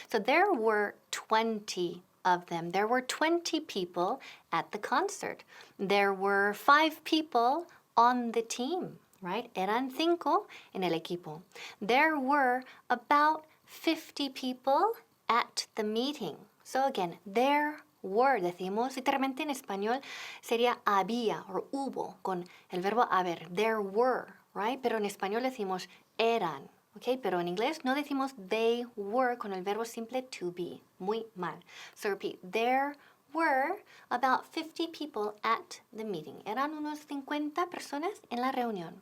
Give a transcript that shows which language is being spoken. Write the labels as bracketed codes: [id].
[en] So there were 20 of them. There were 20 people at the concert. There were 5 people on the team, right? [es] Eran 5 en el equipo. [en] There were about 50 people at the meeting. So again, there were, [es] decimos literalmente en español, sería había o hubo con el verbo haber. [en] There were, right? [es] Pero en español decimos eran. Okay, pero en inglés no decimos [en] they were [es] con el verbo simple to be. Muy mal. [en] So repeat, there were about 50 people at the meeting. [es] Eran unos 50 personas en la reunión.